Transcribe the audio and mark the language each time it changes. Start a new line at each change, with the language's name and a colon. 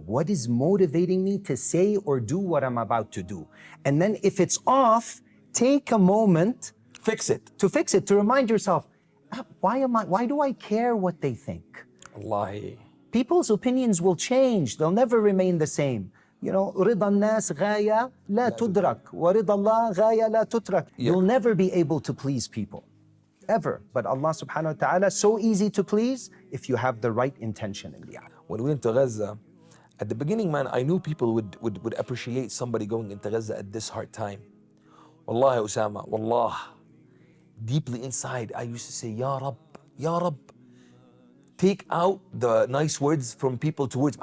English: What is motivating me to say or do what I'm about to do? And then if it's off, take a moment to fix it, to remind yourself, why do I care what they think? Wallahi. People's opinions will change, they'll never remain the same. You know,
Arabic: رضا الناس غاية لا تدرك ورضا الله غاية لا تترك.
English: You'll never be able to please people, ever. But Allah subhanahu wa ta'ala, so easy to please if you have the right intention in the act. When we went to Gaza, at the beginning, man, I knew people would appreciate somebody going into Gaza at this hard time. Wallahi, Ousama, wallah, deeply inside, I used to say, Ya Rab, take out the nice words from people towards me.